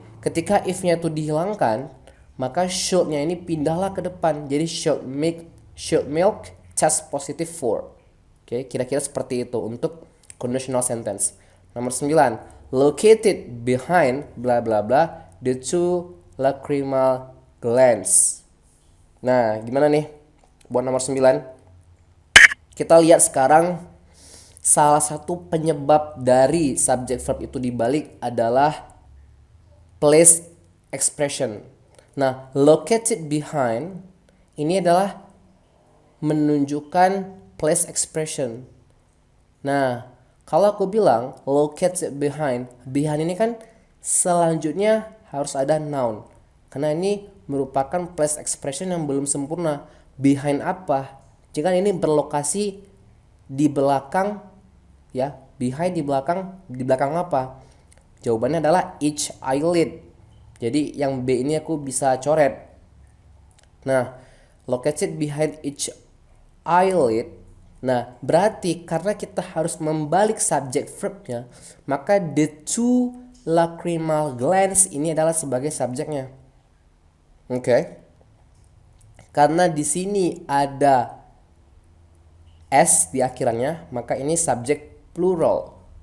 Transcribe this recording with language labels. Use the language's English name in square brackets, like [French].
[Indonesian] Ketika if-nya itu dihilangkan, maka should-nya ini pindahlah ke depan. Jadi [English] should milk test positive for. [Indonesian] Oke, kira-kira seperti itu untuk conditional sentence. Nomor 9. [English] Located behind bla bla bla the two lacrimal glands. [Indonesian] Nah, gimana nih buat nomor 9? Kita lihat sekarang salah satu penyebab dari subject verb itu dibalik adalah place expression. Nah, located behind ini adalah menunjukkan place expression. Nah, kalau aku bilang located behind ini kan selanjutnya harus ada noun. karena ini merupakan place expression yang belum sempurna. Behind apa? Jika ini berlokasi di belakang, ya, behind di belakang apa? Jawabannya adalah [English] each eyelid. [Indonesian] Jadi yang B ini aku bisa coret. [English] Nah, located behind each eyelid. [Indonesian] Nah, berarti karena kita harus membalik subject verbnya, maka [English] the two lacrimal glands [Indonesian] ini adalah sebagai subjeknya. Oke. Karena di sini ada S di akhirannya, maka ini subjek plural.